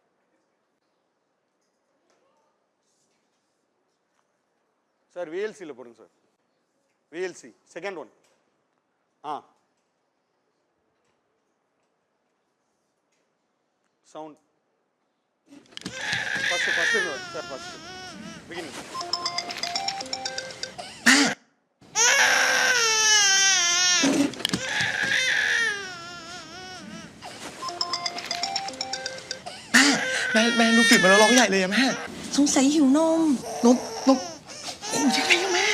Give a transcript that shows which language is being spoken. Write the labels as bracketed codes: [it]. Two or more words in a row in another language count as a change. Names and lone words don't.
[ta] சார் விஎல்சியில் போடுங்க சார். [en] VLC second one. sound first sir, first beginning. [th] แม่ลูกศิษย์มาแล้วร้องใหญ่เลยอะแม่ สงสัยหิวนม นมโอ้ยยังไงอะแม่